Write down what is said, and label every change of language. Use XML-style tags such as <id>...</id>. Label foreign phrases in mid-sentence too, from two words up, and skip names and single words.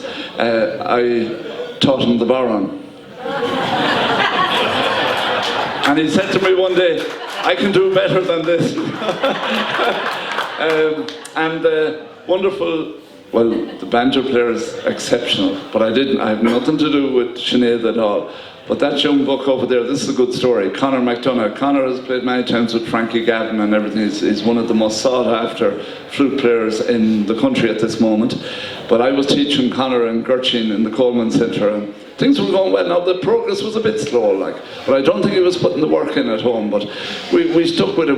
<en>I taught him the bodhrán. And he said to me one day, I can do better than this. And wonderful, well, the banjo player is exceptional, but I have nothing to do with Sinead at all. But that young buck over there, this is a good story. Conor McDonagh. Conor has played many times with Frankie Gavin and everything. He's one of the most sought after flute players in the country at this moment. But I was teaching Conor and Gertrude in the Coleman Centre, and things were going well. Now the progress was a bit slow, but I don't think he was putting the work in at home. But we stuck with it.</en>